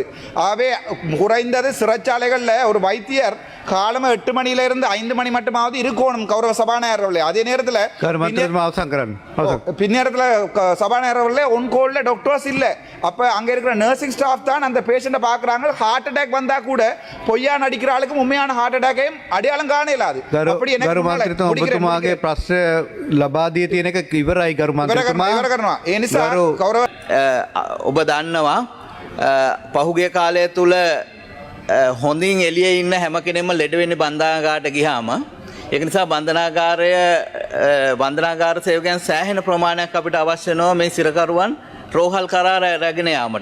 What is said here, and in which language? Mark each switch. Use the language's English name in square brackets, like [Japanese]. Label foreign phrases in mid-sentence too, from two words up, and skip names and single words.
[Tamil] ஆகவே குறைந்தது சிறைச்சாலைகளில் ஒரு வைத்தியர் காலம் 8 மணியிலிருந்து 5 மணி மட்டுமாவது இருக்கணும். கௌரவ சபாநாயகர் அவர்களே, அதே நேரத்தில் பின்னேரத்தில் சபாநாயகர் அவர்களே [English] on-call-la doctors [Tamil] இல்லை. அப்போ அங்கே இருக்கிற [English] nursing staff [Tamil] தான் அந்த பேஷண்ட்டை பார்க்குறாங்க. [English] heart attack [Tamil] வந்தால் கூட பொய்யா நடிக்கிற ஆளுக்கும் உண்மையான [English] heart attack-aiyum [Tamil] அடையாளம் காண இல்லாது. அப்படி [Sinhala] ලබාදිය තියෙන එක ඉවරයි ගරු මන්ත්‍රීතුමා. ඒ නිසා ගෞරව ඔබ දන්නවා පහුගිය කාලය තුළ හොඳින් එළියේ ඉන්න හැම කෙනෙක්ම ලෙඩ වෙන්නේ බන්ධනාගාරයට ගියාම ඒක නිසා බන්ධනාගාර සේවකයන් සෑහෙන ප්‍රමාණයක් අපිට අවශ්‍ය වෙනවා මේ සිරකරුවන් රෝහල් කරා රැගෙන යාමට.